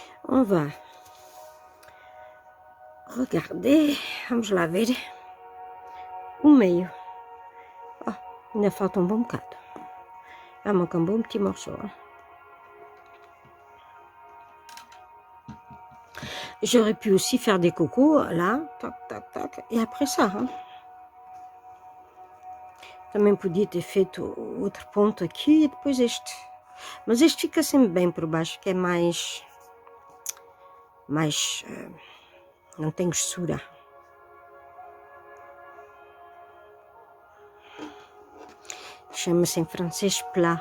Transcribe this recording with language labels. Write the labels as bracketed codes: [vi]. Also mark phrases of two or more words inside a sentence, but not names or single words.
[fr] on va regarder, [pt] vamos lá ver o meio. Oh, ainda falta um bom bocado. [fr] Manque un bon petit morceau. Hein. J'aurais pu aussi faire des cocos, là, tac, tac, tac, e après ça. Hein. [pt] Também podia ter feito outro ponto aqui e depois este. Mas este fica sempre bem por baixo, que é mais não tem grossura. Chama-se em francês plat.